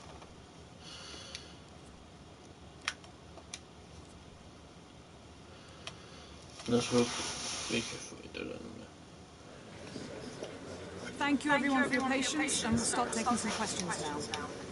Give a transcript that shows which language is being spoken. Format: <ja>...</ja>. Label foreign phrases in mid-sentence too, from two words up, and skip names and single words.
<da>Lad os håbe, vi kan få et eller andet med.</da> <en>Thank you everyone for your patience, and we'll start taking some questions now.</en>